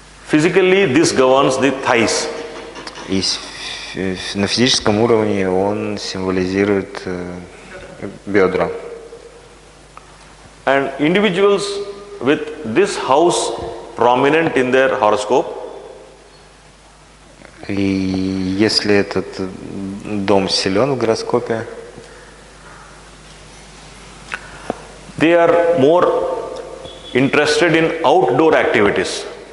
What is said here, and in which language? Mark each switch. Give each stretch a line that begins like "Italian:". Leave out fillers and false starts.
English: Physically, this governs the thighs.
Russian: И на физическом уровне он символизирует бедра.
English: And individuals with this house prominent in their horoscope,
Russian: И если этот дом силен в гороскопе,
English: they are more interested in outdoor activities.